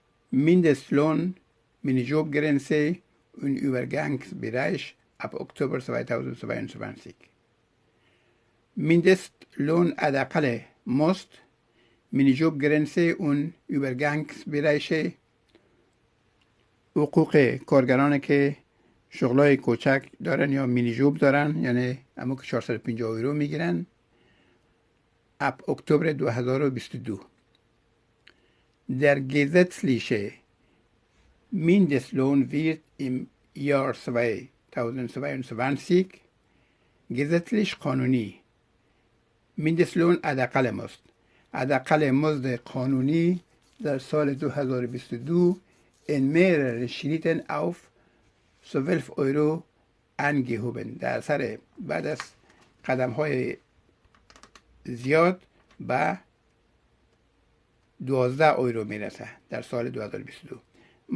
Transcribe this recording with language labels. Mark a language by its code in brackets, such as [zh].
[de] Mindestlohn, Minijobgrenze und Übergangsbereich ab Oktober 2022. [fa] Mindestlohn حداقل مزد، [de] Minijobgrenze und Übergangsbereich [fa] حقوق کارگران که شغلای کوچک دارن یا مینیجوب دارن، یعنی همون که 450 یورو میگیرن، [de] ab Oktober 2022. Der gesetzliche Mindestlohn wird im Jahr 2022 gesetzlich قانونی Mindestlohn حداقل مزد. [fa] حداقل مزد قانونی در سال 2022 [de] in mehreren Schritten auf 12 Euro angehoben. [fa] در اثر بعد از قدم های زیاد به 12 یورو میرسه در سال 2022.